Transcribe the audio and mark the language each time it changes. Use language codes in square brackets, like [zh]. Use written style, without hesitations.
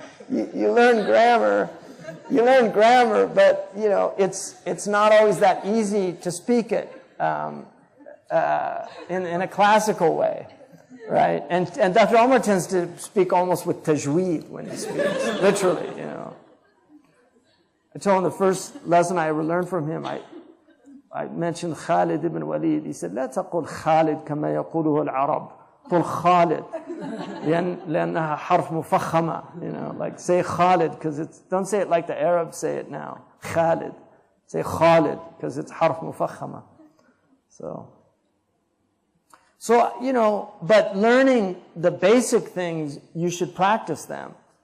[en] you learn grammar. You learn grammar, but it's not always that easy to speak it in a classical way, right? And Dr. Omar tends to speak almost with tajweed when he speaks, literally. I told him the first lesson I ever learned from him. I mentioned Khalid ibn Walid. He said, [ar] "لا تقول خالد كما يقوله العرب. قل خالد لأنها حرف مفخمة." [en] Like say Khalid because don't say it like the Arabs say it now. Khalid. Say Khalid because it's harf mufakhama. So but learning the basic things, you should practice them.